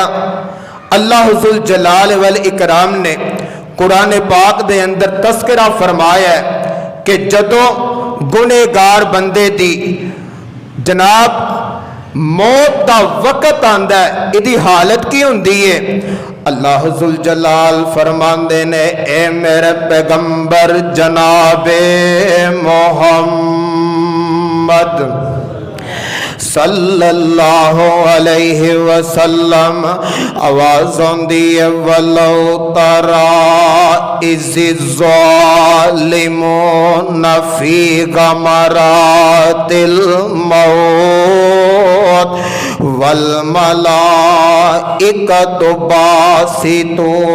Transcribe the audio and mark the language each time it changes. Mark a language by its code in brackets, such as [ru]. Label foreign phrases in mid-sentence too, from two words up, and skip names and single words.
[pa] اللہ ذو الجلال والاکرام نے قرآن پاک دے اندر تذکرہ فرمایا ہے کہ جدوں گنہگار بندے دی جناب موت کا وقت آندا ہے، ایدی حالت کی ہندی ہے? اللہ ذو الجلال فرماندے نے اے میرے پیغمبر جنابِ محمد [ar] صلى الله عليه وسلم [pa] آواز آندی ہے [ar] ولو ترى إذ الظالمون في غمرات الموت والملائكة باسطو